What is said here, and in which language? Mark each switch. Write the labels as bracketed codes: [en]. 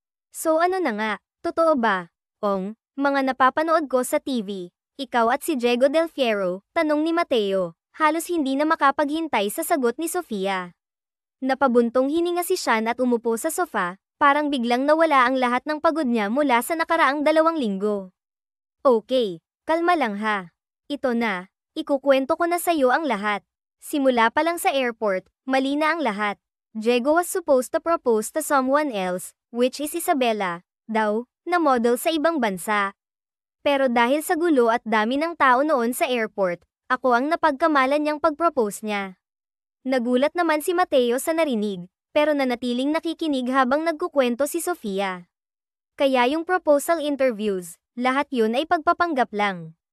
[tl] So ano na nga, totoo ba? Ong, mga napapanood ko sa TV, ikaw at si Diego Del Fierro, tanong ni Mateo, halos hindi na makapaghintay sa sagot ni Sofia. Napabuntong hininga si Sean at umupo sa sofa, parang biglang nawala ang lahat ng pagod niya mula sa nakaraang 2 linggo. Okay, kalma lang ha. Ito na, ikukwento ko na sa'yo ang lahat. Simula pa lang sa airport, mali na ang lahat. [en] Diego was supposed to propose to someone else, which is Isabela, [tl] daw, na model sa ibang bansa. Pero dahil sa gulo at dami ng tao noon sa airport, ako ang napagkamalan niyang pag-propose niya. Nagulat naman si Mateo sa narinig, pero nanatiling nakikinig habang nagkukwento si Sofia. Kaya yung proposal interviews, lahat yun ay pagpapanggap lang.